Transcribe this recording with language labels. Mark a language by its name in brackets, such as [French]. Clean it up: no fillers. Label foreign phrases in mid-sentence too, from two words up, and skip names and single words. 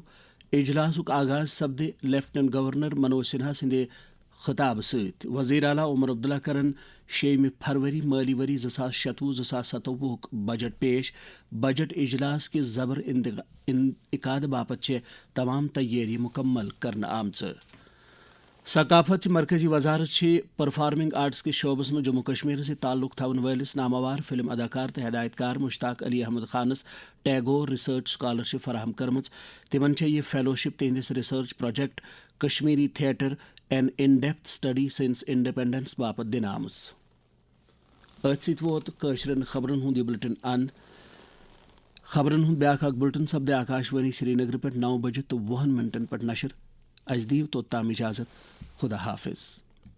[Kashmiri] اجلاسک آغاز سپدے لیفٹنٹ گورنر منوج سنہا سندے خطاب ست. وزیر اعلیٰ عمر عبداللہ کرن 6 فروری مالی وری 2026-2027 بجٹ پیش. بجٹ اجلاس کے زبر انعقاد باپت چھ تمام تیاری مکمل کرنا آمژ. ثقافت مرکزی وزارت پرفارمنگ آرٹس کے شعبس میں جموں کشمیر سے تعلق تھون ولس نامور فلم اداکار تو ہدایت کار مشتاق علی احمد خانس ٹیگور ریسرچ سکالرشپ فراہم کرم. تمن یہ فیلوشپ تہندس ریسرچ پروجیکٹ کشمیری تھیٹر این ان ڈیپتھ اسٹڈی سنس انڈیپینڈنس باپت دن آمژ. ات ست ووت کٲشرین خبرن ہند یہ بلٹن اند. خبرن ہند بیاکھ اکھ بلٹن سپدے آکاشوانی سری نگر پہ 9 بجے تو 20 منٹن پہ نشر. از دیو توتام اجازت. خدا حافظ.